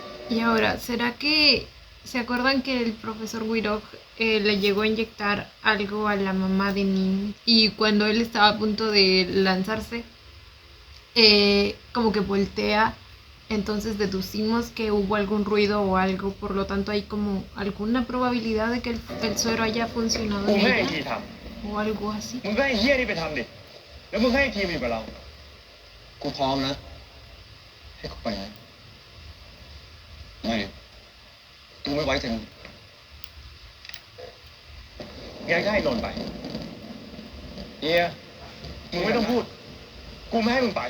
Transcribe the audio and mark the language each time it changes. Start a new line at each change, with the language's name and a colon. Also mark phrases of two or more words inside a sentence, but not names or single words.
Spanish: Y ahora, ¿será que se acuerdan que el profesor Wirok le llegó a inyectar algo a la mamá de Nin? Y cuando él estaba a punto de lanzarse, como que voltea, entonces deducimos que hubo algún ruido o algo, por lo tanto hay como alguna probabilidad de que el suero haya funcionado
Thai: กู
Spanish: en
Thai: ให้ไอ้ที
Spanish: ella
Thai: ท
Spanish: o algo así.
Thai: ำมึงก็ให้ไอ้เฮี้ยนี่ไปทำดิ แล้วมึงให้ไอ้ทีมอยู่กับเรา กูพร้อมนะ ให้เขาไปนะไม่กูไม่ไว้ใจมึง งั้นก็ให้นนท์ไปเฮียมึงไม่ต้องพูด กูไม่ให้มึงไป